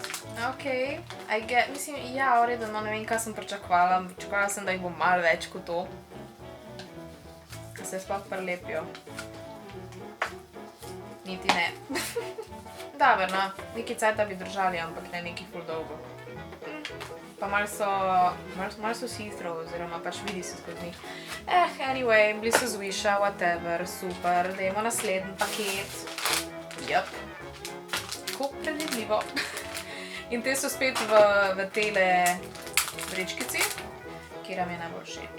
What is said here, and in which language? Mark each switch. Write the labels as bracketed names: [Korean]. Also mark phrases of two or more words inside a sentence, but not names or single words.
[Slovenian] Ok, mislim, ja, v redu, no ne vem, kaj sem pričakovala. Pričakovala sem, da jih bo malo več kot to. Da se sploh prelepijo. Niti ne. Dobar, no, neki cajta bi držali, ampak ne neki ful dolgo. Pa malo so see-through, oziroma pač vidi se skozi njih. Anyway, bili so z Wisha, whatever, super. Dajmo naslednji paket. Jep. Tako predvidljivo. In te so spet v tele vrečkici, kjer mi je najbolj všeč.